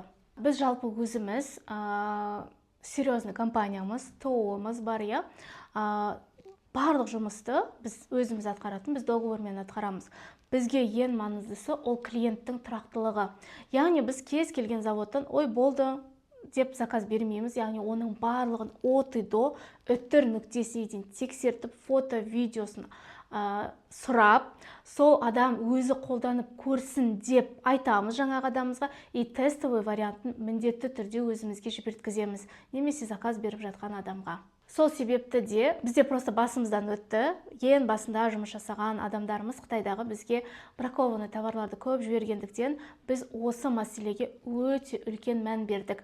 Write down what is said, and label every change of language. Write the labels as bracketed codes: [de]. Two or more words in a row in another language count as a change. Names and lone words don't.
[kk] Біз жалпы өзіміз серьезный компаниямыз, ТО-мыз бар, барлық жұмысты біз өзіміз атқаратын, біз договормен атқарамыз. Бізге ең маңыздысы ол клиенттің тұрақтылығы. Яғни біз кез келген заводтан ой болды деп заказ бермейміз, яғни оның барлығын [ru] от и до [kk] үтір нүктесіне дейін тексертіп, фото, видеосын сұрап, сол адам өзі қолданып көрсін деп айтамыз жаңағы адамымызға, [ru] и тестовый [kk] вариантын міндетті түрде өзімізге жіберткіземіз, немесе заказ беріп жатқан адамға. Сол себепті де бізде просто басымыздан өтті. Ең басында жұмыс жасаған адамдарымыз Қытайдағы бізге бракованный товарларды көп жібергендіктен біз осы мәселеге өте үлкен мән бердік.